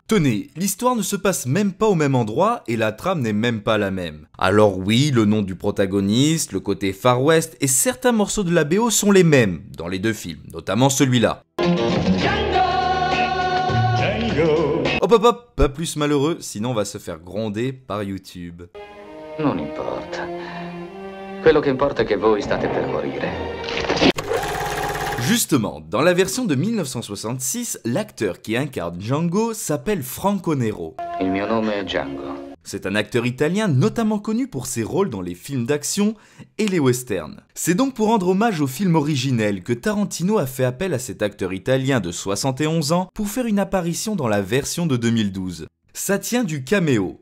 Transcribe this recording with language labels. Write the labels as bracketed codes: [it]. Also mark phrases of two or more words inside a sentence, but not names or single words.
[fr] Tenez, l'histoire ne se passe même pas au même endroit et la trame n'est même pas la même. Alors oui, le nom du protagoniste, le côté Far West et certains morceaux de la BO sont les mêmes dans les deux films, notamment celui-là. Hop, pas plus malheureux, sinon on va se faire gronder par YouTube. [it] Non importa. Quello che importa è che voi state per morire. [fr] Justement, dans la version de 1966, l'acteur qui incarne Django s'appelle Franco Nero. [it] Il mio nome è Django. [fr] C'est un acteur italien notamment connu pour ses rôles dans les films d'action et les westerns. C'est donc pour rendre hommage au film originel que Tarantino a fait appel à cet acteur italien de 71 ans pour faire une apparition dans la version de 2012. Ça tient du caméo.